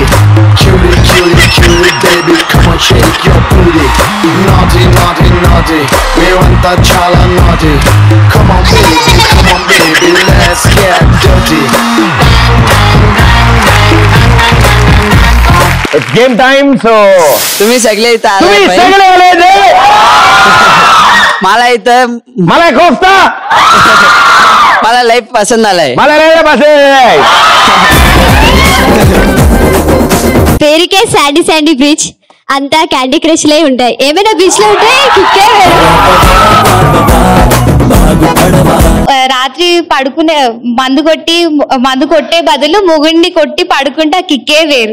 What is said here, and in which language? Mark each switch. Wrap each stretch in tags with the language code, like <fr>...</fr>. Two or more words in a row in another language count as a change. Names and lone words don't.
<en>Cutie, baby, come on, shake your booty. Naughty, we want that chala naughty. Come on, baby, let's get dirty. It's game time, so.</en> <mr>तुम्ही सगळे मला इथं मला कोफ्ता मला लाईफ पसंद आलाय.</mr> <te>పేరుకే శాండీ బీచ్, అంతా క్యాండీ క్రష్ లే ఉంటాయి. ఏమైనా బీచ్ లో ఉంటే కిక్కే వేరు. రాత్రి పడుకునే మందు కొట్టే బదులు మొగుడిని కొట్టి పడుకుంటా కిక్కే వేరు.</te>